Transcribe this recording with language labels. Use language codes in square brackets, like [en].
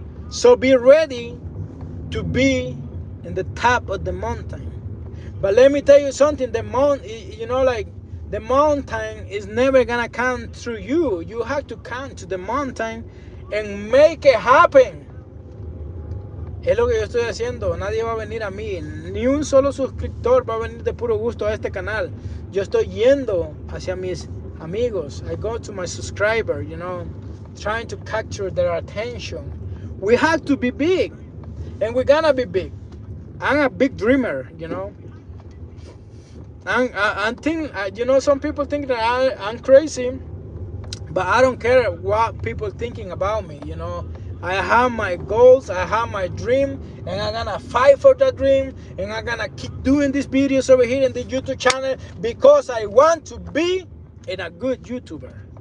[en] So be ready to be in the top of the mountain. But let me tell you something, the mountain is never gonna come through you. You have to come to the mountain and make it happen. [es] Es lo que yo estoy haciendo. Nadie va a venir a mí. Ni un solo suscriptor va a venir de puro gusto a este canal. Yo estoy yendo hacia mis amigos. [en] I go to my subscriber, trying to capture their attention. We have to be big. And we're gonna be big. I'm a big dreamer, I think, some people think that I'm crazy, but I don't care what people thinking about me, I have my goals, I have my dream, and I'm gonna fight for that dream, and I'm gonna keep doing these videos over here in the YouTube channel because I want to be a good YouTuber.